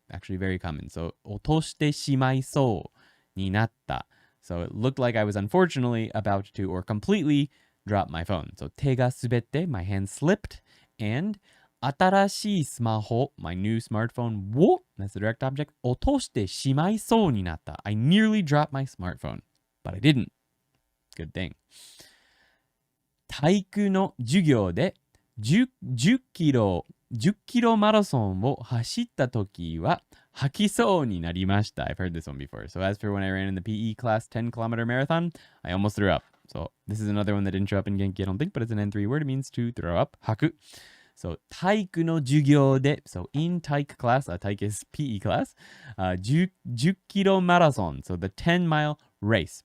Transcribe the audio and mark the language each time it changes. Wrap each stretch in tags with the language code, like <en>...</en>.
<en>Actually very common.</en> <ja>So 落としてしまいそうになった.</ja> <en>So it looked like I was unfortunately about to or completely drop my phone. So 手が滑って my hand slipped and 新しいスマホ my new smartphone を that's the direct object</en> <ja>落としてしまいそうになった.</ja> <en>I nearly dropped my smartphone, but I didn't. Good thing.</en> <ja>体育の授業で10キロマラソンを走った時は吐きそうになりました.</ja> <en>I've heard this one before. So as for when I ran in the PE class 10-kilometer marathon, I almost threw up. So this is another one that didn't show up in Genki, I don't think, but it's an N3 word. It means to throw up.</en> <ja>吐く.</ja> <en>So 体育の授業で, so in 体育 class, 体育 is PE class, 10キロマラソン, so the 10-mile race.</en>